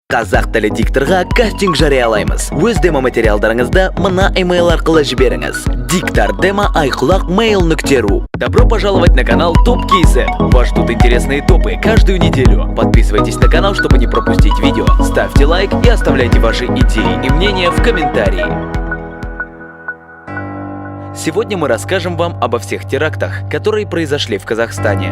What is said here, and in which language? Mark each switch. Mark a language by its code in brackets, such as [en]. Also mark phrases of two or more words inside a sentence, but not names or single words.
[kk] Қазақ тілі дикторға кастинг жариялаймыз. Өз демо материалдарыңызды мына email арқылы жіберіңіз. diktordemo@mail.ru. [ru] Добро пожаловать на канал Топ Кейсы. Вас ждут интересные топы каждую неделю. Подписывайтесь на канал, чтобы не пропустить видео. Ставьте лайк и оставляйте ваши идеи и мнения в комментарии. Сегодня мы расскажем вам обо всех терактах, которые произошли в Казахстане.